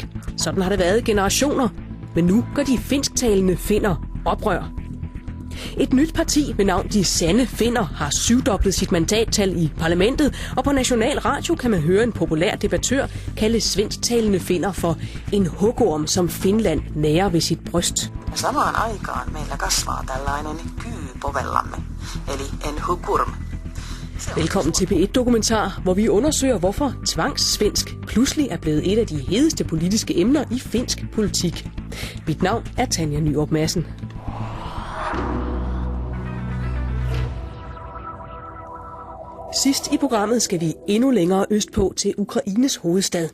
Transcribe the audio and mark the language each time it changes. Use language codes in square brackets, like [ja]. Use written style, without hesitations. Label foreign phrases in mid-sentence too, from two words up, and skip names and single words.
[da] Sådan har det været i generationer. Men nu gør de finsktalende finner oprør. Et nyt parti med navn De Sande Finner har 7-doblet sit mandattal i parlamentet, og på National Radio kan man høre en populær debattør kalde svensktalende finner for en hugorm, som Finland nærer ved sit bryst. [fi] Samaan aikaan meillä kasvaa tällainen kyy povellamme, eli [sv] en hugorm. [da] Velkommen til P1-dokumentar, hvor vi undersøger, hvorfor tvangssvensk pludselig er blevet et af de hedeste politiske emner i finsk politik. Mit navn er Tanja Nyrup Madsen. Sidst i programmet skal vi endnu længere østpå til Ukraines hovedstad.